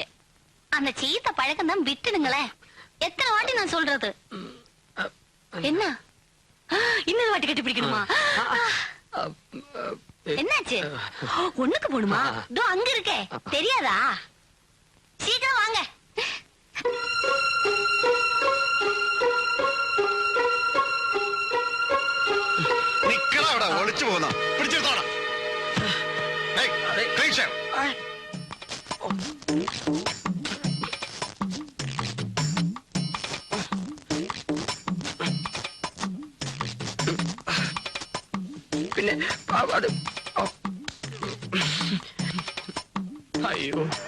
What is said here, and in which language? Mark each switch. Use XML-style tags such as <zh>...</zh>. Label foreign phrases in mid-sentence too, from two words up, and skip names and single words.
<ta>அந்த சீத்த பழக்கம் தான் விட்டுடுங்களேன். எத்தனை வாட்டி நான் சொல்றது? என்ன இன்னொரு வாட்டி கட்டி பிடிக்கணுமா? என்னாச்சு? ஒண்ணுக்கு போடுமா? இதோ அங்க இருக்கே, தெரியாதா? சீக்கிரம் வாங்க.</ta> <ml>നിക്കടാ അവിടെ, ഒളിച്ചു പോകുന്ന പിടിച്ചെടുത്തോടാ. പിന്നെ അത് അയ്യോ.</ml>